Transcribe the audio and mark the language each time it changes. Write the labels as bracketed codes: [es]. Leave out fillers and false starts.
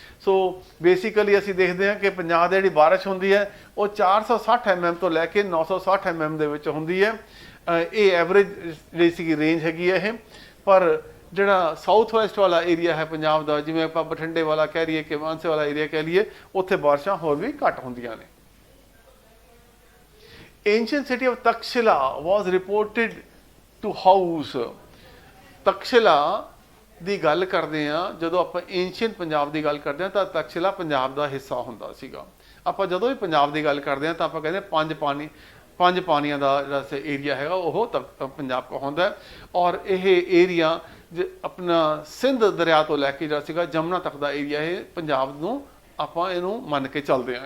[pa] So basically ਅਸੀਂ ਦੇਖਦੇ ਹਾਂ ਕਿ ਪੰਜਾਬ ਦੀ ਜਿਹੜੀ ਬਾਰਿਸ਼ ਹੁੰਦੀ ਹੈ ਉਹ 460 mm ਤੋਂ ਲੈ ਕੇ 960 mm ਦੇ ਵਿੱਚ ਹੁੰਦੀ ਹੈ। ਇਹ ਐਵਰੇਜ ਜਿਹੜੀ ਸੀਗੀ ਰੇਂਜ ਹੈਗੀ ਹੈ ਇਹ। ਪਰ ਜਿਹੜਾ ਸਾਊਥ ਵੈਸਟ ਵਾਲਾ ਏਰੀਆ ਹੈ ਪੰਜਾਬ ਦਾ, ਜਿਵੇਂ ਆਪਾਂ ਬਠਿੰਡੇ ਵਾਲਾ ਕਹਿ ਲਈਏ ਕਿ ਮਾਨਸੇ ਵਾਲਾ ਏਰੀਆ ਕਹਿ ਲਈਏ, ਉੱਥੇ ਬਾਰਿਸ਼ਾਂ ਹੋਰ ਵੀ ਘੱਟ ਹੁੰਦੀਆਂ ਨੇ। [en] Ancient city of Takshila was reported to house। [pa] Taxila ਦੀ ਗੱਲ ਕਰਦੇ ਆ, ਜਦੋਂ ਆਪਾਂ ਏਂਸ਼ੀਅੰਟ ਪੰਜਾਬ ਦੀ ਗੱਲ ਕਰਦੇ ਆ ਤਾਂ ਤਕਸ਼ਿਲਾ ਪੰਜਾਬ ਦਾ ਹਿੱਸਾ ਹੁੰਦਾ ਸੀਗਾ। ਆਪਾਂ ਜਦੋਂ ਵੀ ਪੰਜਾਬ ਦੀ ਗੱਲ ਕਰਦੇ ਆ ਤਾਂ ਆਪਾਂ ਕਹਿੰਦੇ ਪੰਜ ਪਾਣੀਆਂ ਦਾ ਜਿਹੜਾ ਏਰੀਆ ਹੈਗਾ ਉਹ ਪੰਜਾਬ ਕੋ ਹੁੰਦਾ। ਔਰ ਇਹ ਏਰੀਆ ਆਪਣਾ ਸਿੰਧ ਦਰਿਆ ਤੋਂ ਲੈ ਕੇ ਜਿਹੜਾ ਸੀਗਾ ਜਮਨਾ ਤੱਕ ਦਾ ਏਰੀਆ ਇਹ ਪੰਜਾਬ ਨੂੰ ਆਪਾਂ ਇਹਨੂੰ ਮੰਨ ਕੇ ਚੱਲਦੇ ਆ।